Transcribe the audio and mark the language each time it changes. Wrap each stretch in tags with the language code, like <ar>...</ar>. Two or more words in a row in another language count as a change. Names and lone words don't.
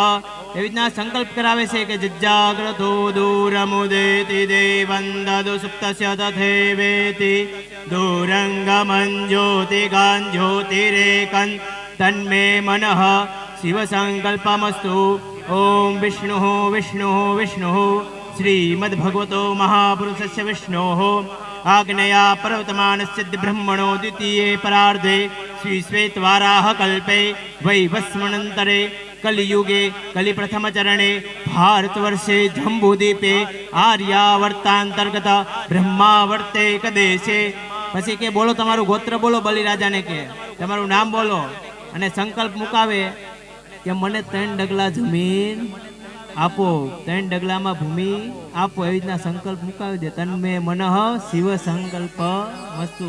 <gu>એવી રીતના સંકલ્પ કરાવે છે કે</gu> <sa>જજ્જાગ્રતો દૂરમુદેતિ દેવંદદુ સુપ્તસ્ય તથેવેતિ દૂરંગમં જ્યોતિગાન જ્યોતિરેકં તન્મે મનઃ શિવ સંકલ્પમસ્તુ. ઓમ વિષ્ણુ વિષ્ણુ વિષ્ણુ શ્રીમદ્ભગવતો મહાપુરુષસ્ય વિષ્ણોઃ आग्नेया पर्वतमानस्य ब्रह्मणो द्वितीये परार्धे श्रीश्वेतवाराह कल्पे वैवस्वनन्तरे कलियुगे कलिप्रथमचरणे भारतवर्षे जम्बूद्वीपे आर्यावर्तांतर्गत ब्रह्मावर्ते कदेशे.</sa> <gu>પછી કે બોલો તમારું ગોત્ર બોલો, બલિરાજાને કે તમારું નામ બોલો અને સંકલ્પ મુકાવે કે મને 3 ડગલા જમીન આપો, 3 ડગલામાં ભૂમિ આપો. એવી રીતના સંકલ્પ મુકાવી દે.</gu> <sa>તન્મે મનઃ શિવ સંકલ્પ મસ્તુ.</sa>